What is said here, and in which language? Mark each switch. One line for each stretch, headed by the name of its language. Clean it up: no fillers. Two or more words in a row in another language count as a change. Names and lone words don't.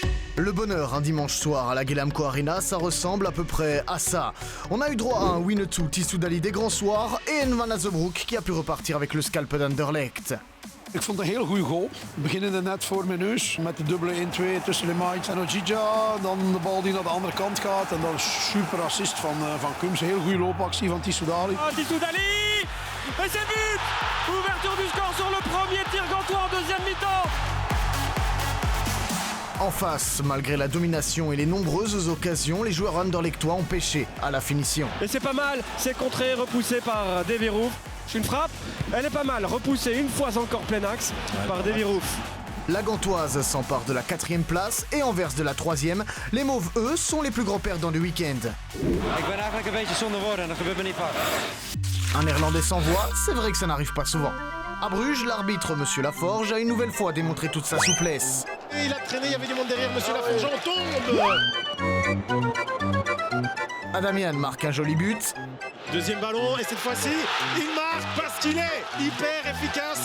French: Le bonheur un dimanche soir à la Guelamco Arena, ça ressemble à peu près à ça. On a eu droit à un Winnetou Tissoudali des grands soirs et Van Azebroek qui a pu repartir avec le scalp d'Anderlecht.
Dutch: Ik vond het een heel goede goal. Beginnende net voor mijn neus met de dubbele 1-2 tussen Lemaiks en Ojija. Dan de bal die naar de andere kant gaat en dan super assist van Kums. Heel goede loopactie van Tissoudali.
French: Tissoudali et c'est but. Ouverture du score sur le premier tir gantois en deuxième mi-temps. En face, malgré la domination et les nombreuses occasions, les joueurs anderlechtois ont pêché à la finition. Et c'est pas mal, c'est contré, repoussé par Devirouf. Une frappe, elle est pas mal, repoussée une fois encore plein axe par Devirouf. La Gantoise s'empare de la 4e place et Anvers de la 3e. Les Mauves, eux, sont les plus grands perdants du week-end.
Dutch: Ik ben eigenlijk een beetje zonder woorden en dat gebeurt me niet vaak.
French: Un Néerlandais sans voix, c'est vrai que ça n'arrive pas souvent. À Bruges, l'arbitre, Monsieur Laforge, a une nouvelle fois démontré toute sa souplesse. Et il a traîné, il y avait du monde derrière, Monsieur Laforge en tombe. Adamian marque un joli but. Deuxième ballon, et cette fois-ci, il marque parce qu'il est hyper efficace.